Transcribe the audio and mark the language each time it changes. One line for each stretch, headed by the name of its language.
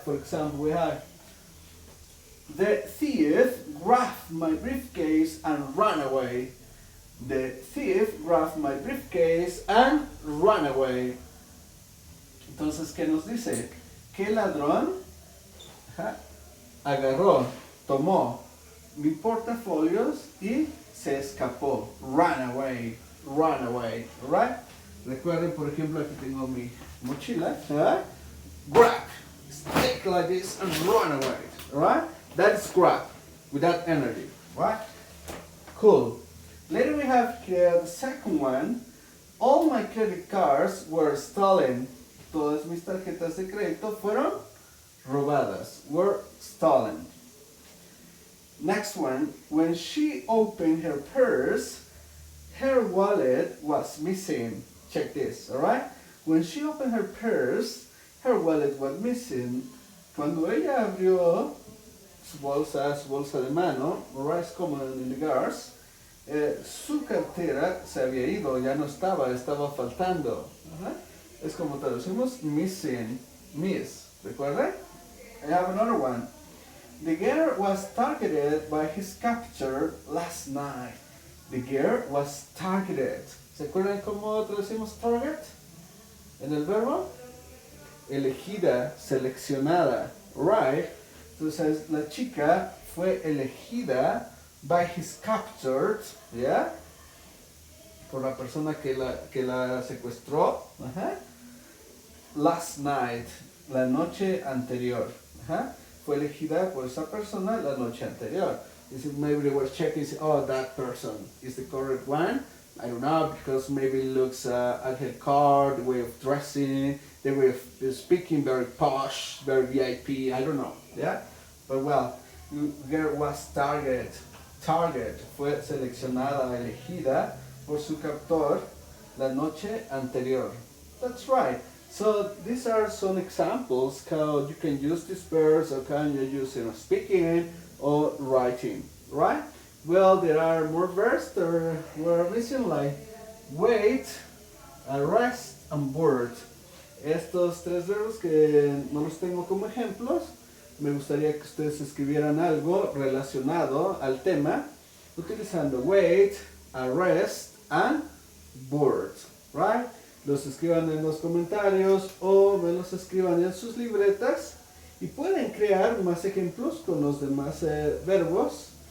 English: For example, we have the thief grabbed my briefcase and ran away. The thief grabbed my briefcase and ran away.
Spanish: Entonces, ¿qué nos dice? Que el ladrón agarró, tomó mi portafolios y se escapó.
English: Run away, right?
Spanish: Recuerden, por ejemplo, aquí tengo mi mochila.
English: Grab, stick like this and run away, right? That's grab, with that energy, right? Cool. Later we have here the second one. All my credit cards were stolen.
Spanish: Todas mis tarjetas de crédito fueron robadas,
English: were stolen. Next one, when she opened her purse, her wallet was missing. Check this, alright? When she opened her purse, her wallet was missing.
Spanish: Cuando ella abrió su bolsa de mano, alright, es
English: common in the cars,
Spanish: su cartera se había ido, ya no estaba faltando. Es como traducimos missing, miss, ¿recuerda?
English: I have another one. The girl was targeted by his capture last night. The girl was targeted.
Spanish: ¿Se acuerdan cómo traducimos target? En el verbo. Elegida, seleccionada, right? Entonces la chica fue elegida
English: by his captured,
Spanish: ¿ya? Por la persona que la secuestró.
English: Last night,
Spanish: la noche anterior. Fue elegida por esa persona la noche anterior.
English: Maybe they were checking, oh, that person is the correct one. I don't know, because maybe it looks at her car, the way of dressing, the way of speaking, very posh, very VIP, I don't know, yeah? But well, girl was targeted,
Spanish: fue seleccionada, elegida por su captor la noche anterior.
English: That's right. So these are some examples how you can use these verbs or can you use in speaking or writing, right? Well, there are more verbs that we're missing, like wait, arrest, and board.
Spanish: Estos tres verbos que no los tengo como ejemplos, me gustaría que ustedes escribieran algo relacionado al tema utilizando wait, arrest, and board, right? Los escriban en los comentarios o me los escriban en sus libretas y pueden crear más ejemplos con los demás verbos.